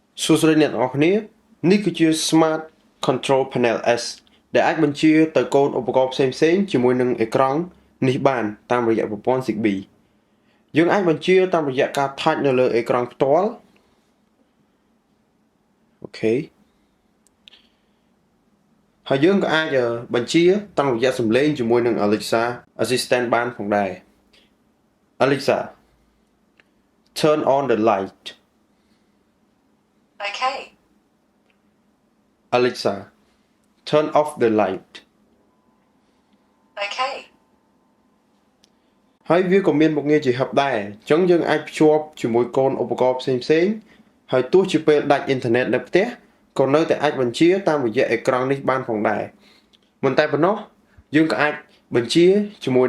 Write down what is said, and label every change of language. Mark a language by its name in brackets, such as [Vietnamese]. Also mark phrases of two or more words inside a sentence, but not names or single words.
[Khmer] សួស្តីអ្នកទាំងអស់គ្នានេះគឺជា Smart Control Panel S ដែលអាចបញ្ជាទៅកូនឧបករណ៍ផ្សេងៗជាមួយនឹងអេក្រង់នេះបានតាមរយៈប្រព័ន្ធ Zigbee យើងអាចបញ្ជាតាមរយៈការ touch នៅលើអេក្រង់ផ្ទាល់អូខេហើយយើងក៏អាចបញ្ជាតាមរយៈសំឡេងជាមួយនឹង Alexa Assistant បានផងដែរ [English] Alexa turn on the light Okay. Alexa turn off the light Okay. [Khmer] ហើយវាក៏មានមុខងារជាហឹបដែរអញ្ចឹងយើងអាចភ្ជាប់ជាមួយកូនឧបករណ៍ផ្សេងៗហើយទោះជាពេលដាច់អ៊ីនធឺណិតនៅផ្ទះក៏នៅតែអាចបញ្ជាតាមរយៈអេក្រង់នេះបានផងដែរមិនតែប៉ុណ្ណោះយើងក៏អាចបញ្ជាជាមួយ